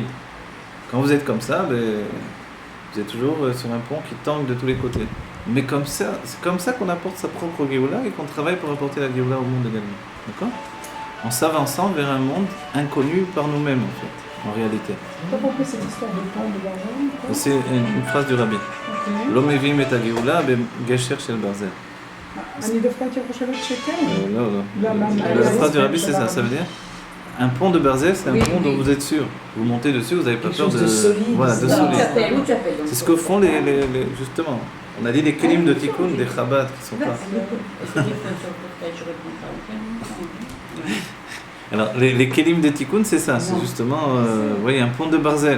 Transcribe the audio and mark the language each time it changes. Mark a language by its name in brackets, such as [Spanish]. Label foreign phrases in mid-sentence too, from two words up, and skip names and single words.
[French] Quand vous êtes comme ça, vous êtes toujours sur un pont qui tangue de tous les côtés. Mais comme ça, c'est comme ça qu'on apporte sa propre Géoula et qu'on travaille pour apporter la Géoula au monde également. D'accord? En s'avançant vers un monde inconnu par nous-mêmes en fait. en réalité. T'as pas compris cette histoire de pont de Barzel? C'est une phrase du Rabbi. Ok. [Hebrew] לא מביאים את הגאולה בגשר של ברזל. אני דווקא הייתי חושבת שכן. לא, לא. לא, [French] La phrase du Rabbi, c'est ça veut dire un pont de Barzel, c'est un Oui, pont dont oui. vous êtes sûr. Vous montez dessus, vous n'avez pas Quelque peur chose de solide. Voilà, de Ça. solide. Où tu appelles donc. C'est ce que font justement. On a dit les kelim de Tikkun, des Chabad qui sont pas. Alors, les kelim de Tikkun, c'est ça, c'est justement, vous voyez, un pont de Barzel.